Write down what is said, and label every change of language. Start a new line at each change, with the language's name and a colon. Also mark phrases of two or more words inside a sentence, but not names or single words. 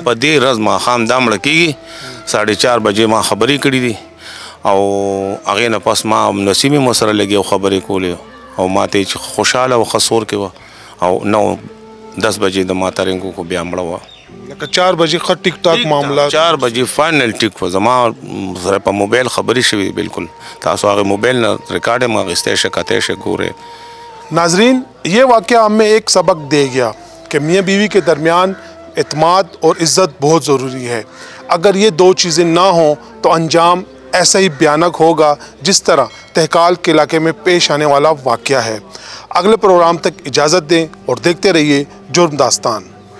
Pashto: په دې ورځ ماښام دا مړه کېږي 4:30 بجې ما خبرې کړي دي او هغې نه پس ما نصیب یې مو سره لګي او خبرې کولې او ما ته چې خوشحاله او خسور کې وه او 9-10 بجې د ماترینګو کو بیا مړه وه لکه 4 بجې ښه ټیک ټاک معاملات 4 بجې فائنل ټیک وه زما سره په موبایل خبرې شوي بلکل تاسو هغې موبایل نه ریکارډ هم اخیستی شئ کتی شئ ګورئ
Urdu: ناظرین یہ واقعہ ہمیں ایک سبق دے گیا کہ میاں بیوی کے درمیان اعتماد اور عزت بہت ضروری ہے اگر یہ دو چیزیں نہ ہوں تو انجام ایسا ہی بھیانک ہوگا جس طرح تہکال کے علاقے میں پیش آنے والا واقعہ ہے اگلے پروگرام تک اجازت دیں اور دیکھتے رہیے جرم داستان